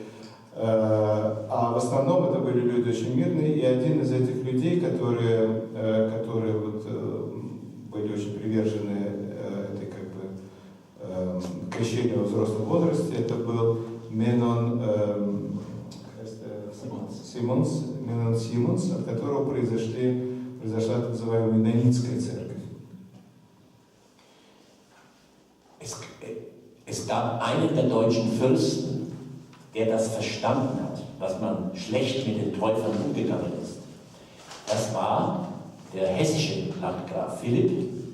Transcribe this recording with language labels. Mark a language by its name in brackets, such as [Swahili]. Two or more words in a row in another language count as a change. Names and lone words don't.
[Russian] А в основном это были люди очень мирные, и один из этих людей, которые вот, были очень привержены этой как бы крещению во взрослом возрасте, это был Менон Симонс, от которого произошла так называемая Меннонитская церковь. [German] Es gab einen der deutschen Fürsten, der das verstanden hat, dass man schlecht mit den Täufern umgegangen ist. Das war der hessische Landgraf Philipp.